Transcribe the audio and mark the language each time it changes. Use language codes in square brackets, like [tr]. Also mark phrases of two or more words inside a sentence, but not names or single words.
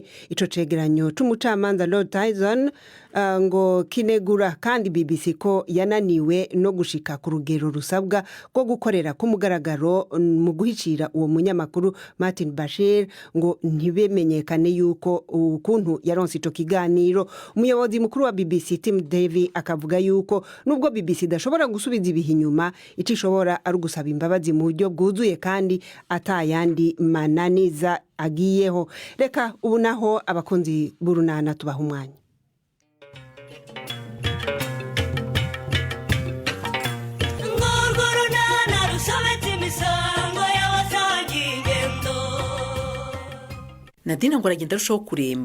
[rn] Ico cegeranyo c'umucamanza Lord Tyson ngo kinegura kandi BBC ko yananiwe no gushika ku rugero rusabwa rwo gukorera ku mugaragaro mu guhicira uwo munyamakuru Martin Bashir ngo ntibemenyekane yuko ukuntu yaronse ico kiganiro. Umuyobozi mukuru wa BBC Tim Davy akavuga yuko nubwo BBC idashobora gusubiza ibihe inyuma, icishobora ari gusaba imbabazi mu buryo bwuzuye kandi atayandi mananiza agiyeho. [rw] Reka ubu naho abakunzi burunana tubaha umwanya. Nandi ngo aragenda arushaho kuremba.